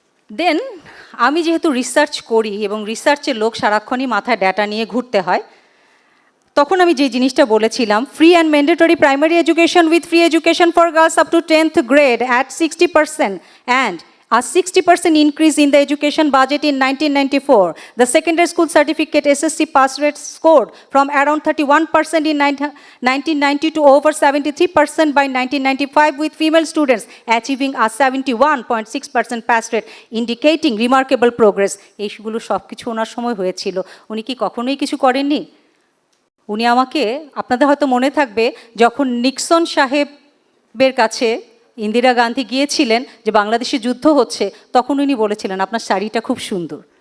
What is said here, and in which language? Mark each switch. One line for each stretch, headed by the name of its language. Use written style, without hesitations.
Bangla: দেন আমি যেহেতু রিসার্চ করি এবং রিসার্চের লোক সারাক্ষণই মাথায় ডেটা নিয়ে ঘুরতে হয়, তখন আমি যে জিনিসটা বলেছিলাম,
English: Free and mandatory primary education with free education for girls up to 10th grade at 60% and a 60% increase in the education budget in 1994. The secondary school certificate SSC pass rate scored from around 31% in 1990 to over 73% by 1995, with female students achieving a 71.6% pass rate, indicating remarkable progress.
Bangla: এইগুলো সব কিছু ওনার সময় হয়েছিল, উনি কি কখনোই কিছু করেননি? উনি আমাকে, আপনাদের হয়তো মনে থাকবে, যখন নিক্সন সাহেবের কাছে ইন্দিরা গান্ধী গিয়েছিলেন যে বাংলাদেশে যুদ্ধ হচ্ছে, তখন উনি বলেছিলেন আপনার শাড়িটা খুব সুন্দর।